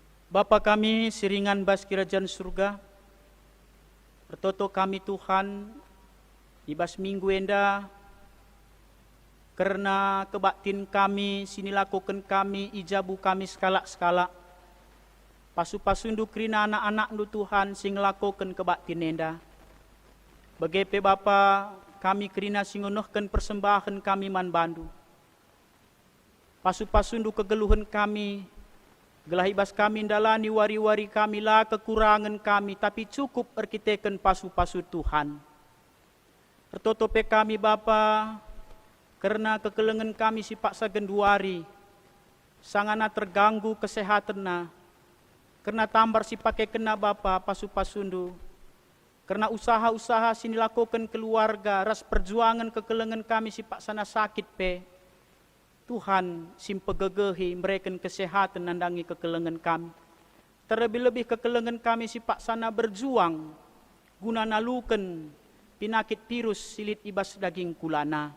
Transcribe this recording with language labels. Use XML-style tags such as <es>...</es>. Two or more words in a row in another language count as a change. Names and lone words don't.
<btx>Bapa kami siringan bas</btx> <id>kerajaan surga,</id> <btx>pertoto kami Tuhan, di bas minggu enda, karena kebaktin kami, sini lakukan kami, ijabu kami skala-skala, pasu-pasundu kerina anak-anak nu Tuhan, sing lakukan kebaktin enda. Bagepe Bapa, kami kerina singunuhkan persembahan kami man bandu. Pasu-pasundu kegeluhan kami, gelah ibas kami dalani wari-wari kami lah kekurangan kami, tapi cukup erkiteken pasu-pasu Tuhan. Pertotope kami Bapa, karena kekelengan kami si paksa genduari, sangana terganggu kesehatan na, karena tambar si pakai kena Bapa pasu-pasundu, karena usaha-usaha sini lakukan keluarga, ras perjuangan kekelengan kami si paksana sakit pe, Tuhan simpegegehi mereka kesehatan nandangi kekelengan kami. Terlebih-lebih kekelengan kami si paksana berjuang guna nalukan pinakit virus silit ibas daging kulana.</btx>